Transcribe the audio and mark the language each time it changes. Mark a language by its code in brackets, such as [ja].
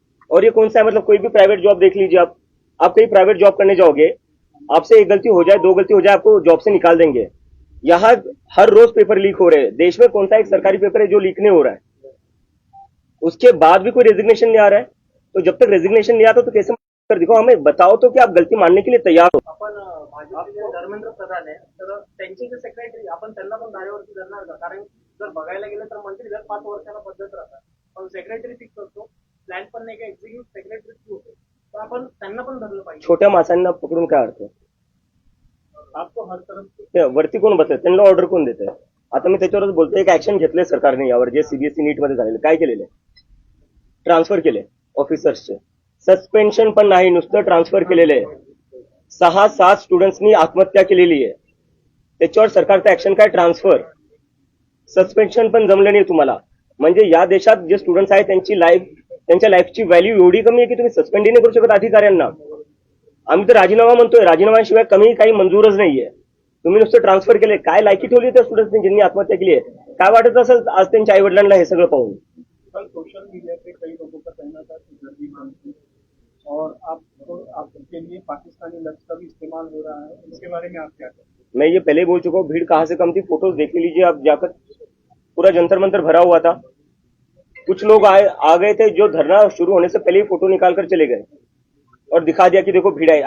[hi] और ये कौन सा है, मतलब कोई भी प्राइवेट जॉब देख लीजिए आप कहीं प्राइवेट जॉब करने जाओगे, आपसे एक गलती हो जाए, दो गलती हो जाए, आपको जॉब से निकाल देंगे। यहाँ हर रोज पेपर लीक हो रहे हैं। देश में कौन सा एक सरकारी पेपर है जो लीक नहीं हो रहा है? उसके बाद भी कोई रेजिग्नेशन नहीं आ रहा है। तो जब तक रेजिग्नेशन नहीं आता तो कैसे कर दिखाओ? हमें बताओ तो कि आप गलती मानने के लिए तैयार हो। [mr] आपण भाजपचे जे धर्मेंद्र प्रधान आहे तर त्यांचे जे सेक्रेटरी आपण त्यांना पण धारेवरती धरणार का? कारण जर बघायला गेलं तर मंत्री दर 5 वर्षाला बदलत राहतात, पण सेक्रेटरी फिक्स असतो, प्लॅन पण नाही का एक्झिक्युटिव्ह सेक्रेटरी होते, तर आपण त्यांना पण धरलं पाहिजे. छोट्या माणसांना पकडून काय अर्थ? [hi] आपको हर तरफ [mr] ते वरती कोण बसले, त्यांना ऑर्डर कोण देत आहे? आता मी त्याच्यावरच बोलतोय, एक ऍक्शन घेतलंय सरकारने यावर, जे सीबीएसई नीट मध्ये झालेलं. काय केलेलं आहे? ट्रान्सफर केले ऑफिसर्सचे. सस्पेन्शन पण नाही, नुसतं ट्रान्सफर केलेलं आहे. 6-7 स्टुडंट्सनी आत्महत्या केलेली आहे. त्याच्यावर सरकारचं ऍक्शन काय? ट्रान्सफर. सस्पेन्शन पण जमलं नाही तुम्हाला. म्हणजे या देशात जे स्टुडंट्स आहेत त्यांच्या लाईफची व्हॅल्यू एवढी कमी आहे की तुम्ही सस्पेंडही नाही करू शकत अधिकाऱ्यांना. आम्ही तर राजीनामा म्हणतोय, राजीनाम्याशिवाय कमी काही मंजूरच नाहीये. तुम्ही नुसतं ट्रान्सफर केले. काय लायकी ठेवली त्या स्टुडंट्सनी ज्यांनी आत्महत्या केली आहे? काय वाटत असेल आज त्यांच्या आई वडिलांना हे सगळं पाहून? [hi] कल सोशल मीडिया पे कई लोगों का कहना था कि गर्मी बनती और आपके लिए पाकिस्तानी लफ्ज का भी इस्तेमाल हो रहा है, इसके बारे में आप क्या कहते हैं? मैं ये पहले ही बोल चुका हूँ, भीड़ कहाँ से कम थी, फोटोज देख लीजिए आप जाकर, पूरा जंतर मंतर भरा हुआ था। कुछ लोग आ गए थे जो धरना शुरू होने से पहले ही फोटो निकाल कर चले गए और दिखा दिया कि देखो भीड़ आई।